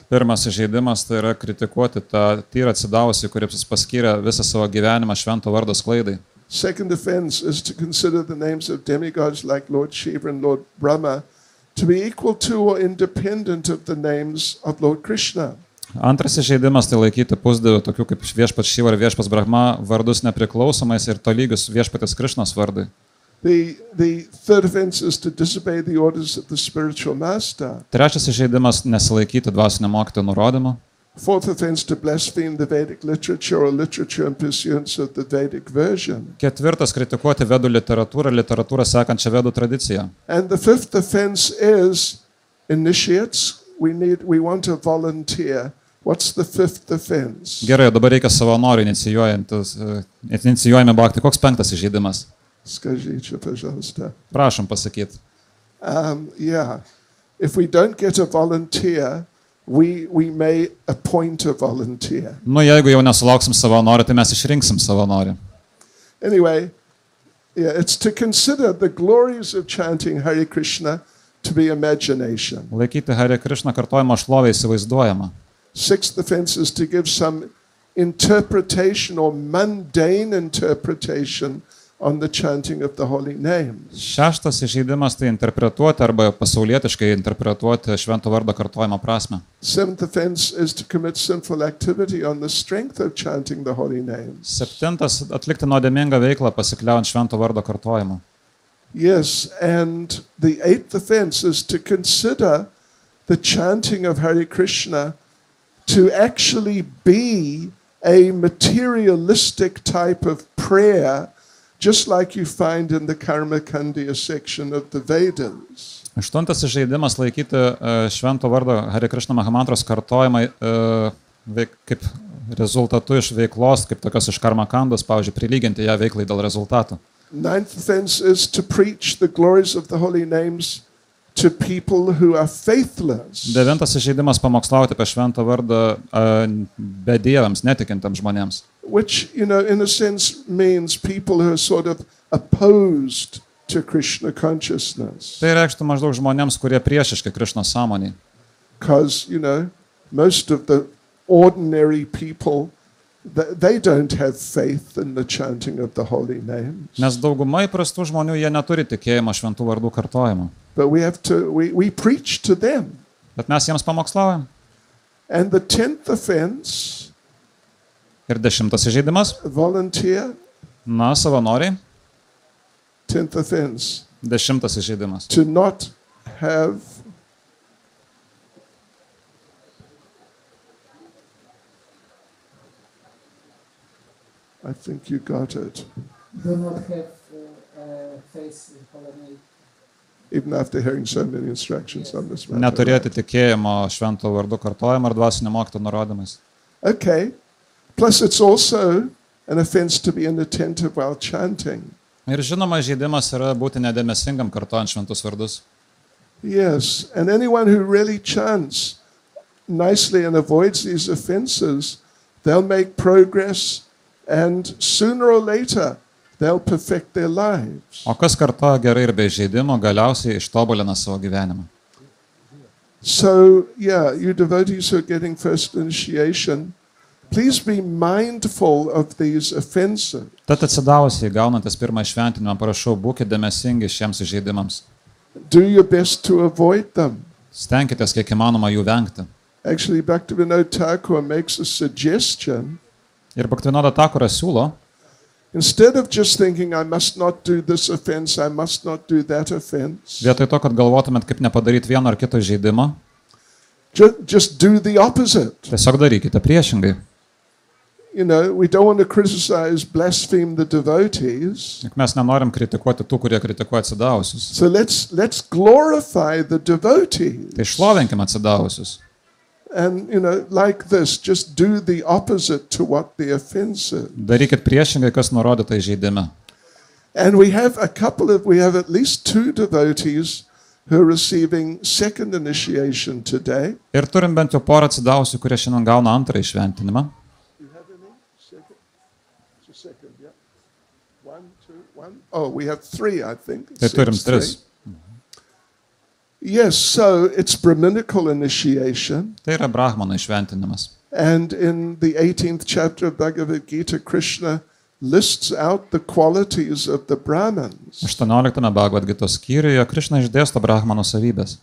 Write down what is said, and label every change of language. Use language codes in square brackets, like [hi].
[lt] Pirmas įžeidimas tai yra kritikuoti tą tyrą atsidavusį, kuris paskyrė visą savo gyvenimą švento vardo sklaidai. [en] Second offense is to consider the names of demigods like Lord Shiva and Lord Brahma to be equal to or independent of the names of Lord Krishna. [lt] Antras įžeidimas tai laikyti pusdievių, tokių kaip viešpats Šiva ir viešpats Brahma, vardus nepriklausomais ir tolygius viešpatės Krišnos vardai. [en] The third offense is to disobey the orders of the spiritual master. [lt] Trečias įžeidimas nesilaikyti dvasinio mokytojo nurodymų. [en] Fourth offense to blaspheme the Vedic literature or literature in pursuance of the Vedic version. [lt] Ketvirtas kritikuoti vedų literatūrą sekančią vedų tradiciją. [en] And the fifth offense is initiates. We want a volunteer. What's the fifth offense? [lt] Gerai, dabar reikia savanorių inicijuojami bhakti. Koks penktas įžeidimas? [ru] Скажите, пожалуйста. [lt] Prašom pasakyti. [en] Yeah. If we don't get a volunteer, we may appoint a volunteer. [lt] Jeigu jau nesulauksim savanorių, tai mes išrinksim savanorių. [en] Anyway, yeah, it's to consider the glories of chanting Hare Krishna to be imagination. [lt] Laikyti Hare Krishna kartojimo šlovę įsivaizduojama. [en] Sixth offense is to give some interpretation or mundane interpretation on the chanting of the holy names. [lt] Šeštas įžeidimas tai interpretuoti arba pasaulietiškai interpretuoti švento vardo kartojimo prasmę. [en] Seventh offense is to commit sinful activity on the strength of chanting the holy names. [lt] Septintas atlikti nuodėmingą veiklą pasikliaujant švento vardo kartojimu. [en] Yes, and the eighth offense is to consider the chanting of Hare Krishna to actually be a materialistic type of prayer, just like you find in the Karma Kandiya section of the Vedas. [lt] Aštuntas įžeidimas laikyti švento vardo Hare Krishna Mahamantros kartojimą kaip rezultatu iš veiklos, kaip tokios iš karma kandos, pavyzdžiui, prilyginti ją veiklai dėl rezultatų. [en] Ninth offense is to preach the glories of the holy names to people who are faithless. [lt] Devintas įžeidimas pamokslauti apie šventą vardą bedieviams, netikintams žmonėms. [en] Which, in a sense means people who are sort of opposed to Krishna consciousness. [lt] Tai reikštų maždaug žmonėms, kurie priešiški Krišnos sąmonei. [en] Because, most of the ordinary people, they don't have faith in the chanting of the holy names. [lt] Nes dauguma įprastų žmonių jie neturi tikėjimo šventų vardų kartojimu. [en] But we preach to them. [lt] Bet mes jiems pamokslaujam. [en] And the 10th offense, [lt] ir 10 įžeidimas, [en] volunteer, [lt] savanoriai. [en] 10th offense, [lt] 10 įžeidimas. [en] to not have I think you got it. Do not have faith in holy name. Even after hearing so many instructions on this matter. [lt] Neturėti tikėjimo švento vardų kartojimą ar dvasinio mokytojo nurodymais. [en] Okay. Plus it's also an offense to be inattentive while chanting. [lt] Ir žinoma, įžeidimas yra būti nedėmesingam kartojant šventus vardus. [en] Yes, and anyone who really chants nicely and avoids these offenses, they'll make progress, and sooner or later they'll perfect their lives. [lt] O kas kartoja gerai ir be įžeidimo, galiausiai ištobulina savo gyvenimą. [en] So, you devotees who are getting first initiation, please be mindful of these offenses. [lt] Tad atsidavusiai gaunantis pirmą šventinimą, prašau, būkite dėmesingi šiems įžeidimams. [en] Do your best to avoid them. [lt] Stenkitės kiek įmanoma jų vengti. [en] Actually, Bhaktivinoda Thakur makes a suggestion. [lt] Ir Bhaktivinoda Thakuras siūlo, [en] instead of just thinking, I must not do this offense, I must not do that offense, [lt] vietoj to, kad galvotumėt, kaip nepadaryti vieno ar kito įžeidimo, [en] just do the opposite. [lt] tiesiog darykite priešingai. [en] We don't want to criticize, blaspheme the devotees. [lt] Juk mes nenorim kritikuoti tų, kurie kritikuoja atsidavusius. [en] So let's glorify the devotees. [lt] Tai šlovinkime atsidavusius. [en] And, like this, just do the opposite to what the offense is. [lt] Darykit priešingai, kas nurodyta įžeidime. [en] And we have at least 2 devotees who are receiving second initiation today. [lt] Ir turim bent jau porą atsidavusių, kurie šiandien gauna antrąjį šventinimą. [en] You have any? Second? It's a second, yeah. 1, 2, one. Oh, we have three, I think. It [lt] Tai turim [en] says three. [lt] 3. [en] Yes, so it's Brahminical initiation. [lt] Tai yra brahmano išventinimas. [en] And in the 18th chapter of Bhagavad Gita, Krishna lists out the qualities of the Brahmins. [lt] 18 Bhagavad Gita skyriuje Krišna išdėsto brahmano savybės.